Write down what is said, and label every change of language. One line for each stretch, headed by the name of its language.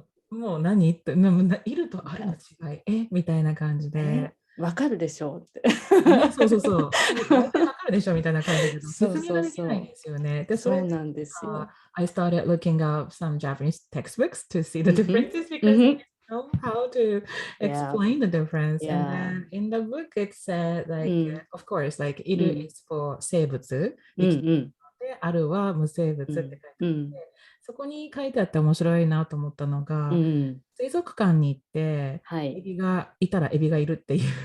Japanese: もう何っているとあるの違いみたいな感じでわかるでしょうって。そうわかるでしょみたいな感じだけど説明ができないんですよね。そうなんですよ。
English: I started looking up some Japanese textbooks to see the differences because I know how to explain the difference. And then in the book it said like of course like
Japanese: いる
English: is for
Japanese: 生物、であるは無生物って書いてあって、そこに書いてあって面白いなと思ったのが、水族館に行って、エビがいたらエビがいるっていう。